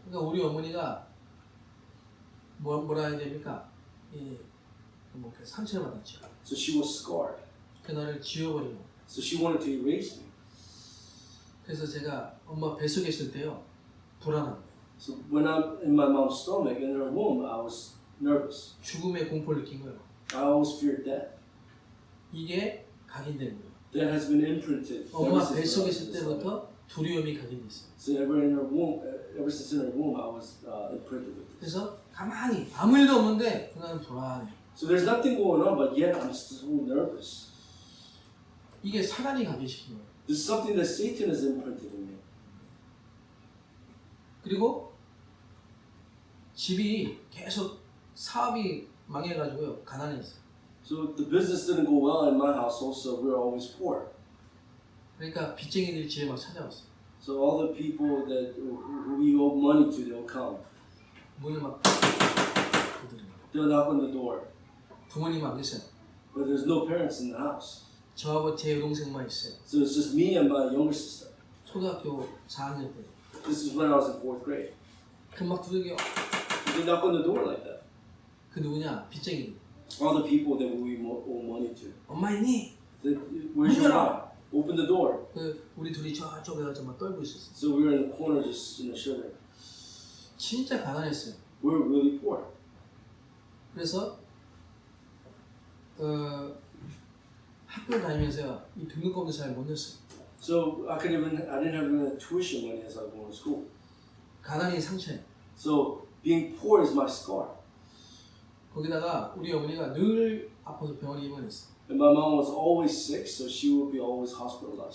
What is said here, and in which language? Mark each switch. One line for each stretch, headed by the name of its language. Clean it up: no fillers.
Korean: 그러니까 우리 어머니가 뭐라 해야 됩니까? 뭐 상처를 받았죠.
English: So she was scarred.
Korean: 그 나를 지워버린 거.
English: So she wanted to erase me.
Korean: 그래서 제가 엄마 뱃속에 있을 때요 불안한 거예요.
English: So when I'm in my mom's stomach, in her womb, I was nervous.
Korean: 죽음의 공포를 느낀 거예요.
English: I always feared death.
Korean: 이게 각인된 거예요.
English: That has been imprinted.
Korean: 엄마
English: ever since
Korean: 뱃속에
English: I
Korean: 있을
English: was in
Korean: 때부터 두려움이 각인됐어요.
English: So ever since in her womb, I was imprinted with this.
Korean: 그래서 가만히 아무 일도 없는데 그날은 불안해요.
English: So there's nothing going on, but yet I'm so nervous.
Korean: 이게 사단이 각인시킨 거예요.
English: This is something that Satan has imprinted in me.
Korean: 그리고 집이 계속 사업이 망해가지고요 가난했어요.
English: So the business didn't go well in my household, so we were always poor.
Korean: 그러니까 빚쟁이들이 집에 막 찾아왔어요.
English: So all the people that who we owe money to, they'll come.
Korean: 문을 막 두드려요.
English: They'll knock on the door,
Korean: 부모님 안 계세요.
English: but there's no parents in the house.
Korean: 저하고 제 여동생만 있어요.
English: So it's just me and my younger sister.
Korean: 초등학교 4학년 때.
English: This is when I was in 4th grade.
Korean: 그막 두들겨.
English: They knock on the door like that.
Korean: 그 누구냐? 빚쟁이.
English: All the people that we owe money to.
Korean: 엄마 있니?
English: Where's your mom? Open the door.
Korean: 그 우리 둘이 저쪽에 가서 막 떨고 있었어요.
English: So we were in the corner just shivering.
Korean: 진짜 가난했어요.
English: We were really poor.
Korean: 그래서 학교 다니면서 이 등록금도 잘 못 냈어요.
English: So I didn't have even tuition money as I was going to school.
Korean: 가난이 상처예요.
English: So being poor is my scar.
Korean: 거기다가 우리 어머니가 늘 아파서 병원에 입원했어요.
English: And my mom was always sick, so she would be always hospitalized.